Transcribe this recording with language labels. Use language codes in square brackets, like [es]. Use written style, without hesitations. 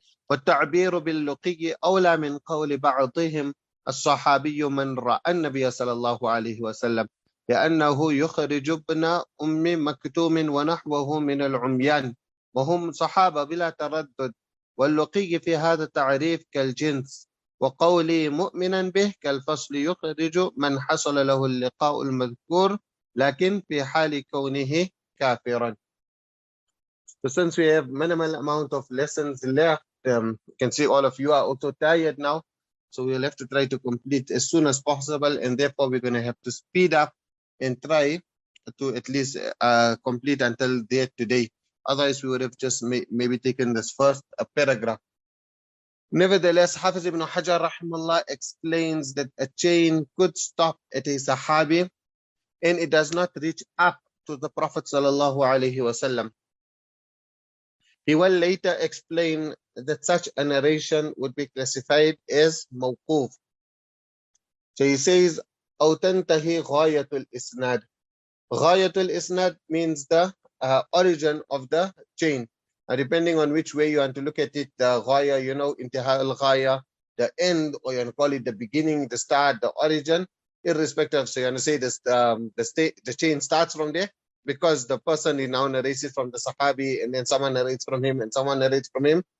[ar] والتعبير باللقي أولى من قول بعضهم الصحابي من رأى النبي صلى الله عليه وسلم، لأنه يخرج ابن أم مكتوم ونحوه من العميان وهم صحابة بلا تردد. واللقي في هذا التعريف كالجنس، وقولي مؤمنا به كالفصل يخرج من حصل له اللقاء المذكور لكن في حال كونه كافرا. [en] So since we have minimal amount of lessons left, you can see all of you are also tired now, so we'll have to try to complete as soon as possible, and therefore we're going to have to speed up and try to at least complete until there today. Otherwise we would have just maybe taken this first paragraph. Nevertheless, Hafiz ibn Hajar rahimahullah explains that a chain could stop at a Sahabi and it does not reach up to the Prophet sallallahu alaihi wasallam. He will later explain that such a narration would be classified as mawquf. So he says, [ar] أو تنتهي غاية الإسناد. غاية الإسناد [en] means the origin of the chain. Depending on which way you want to look at it, the ghaya, intihā al-ghaya, the end, or you want to call it the beginning, the start, the origin, irrespective. So you want to say this, the chain starts from there, because the person he now narrates it from the Ṣahābi, and then someone narrates from him, and someone narrates from him.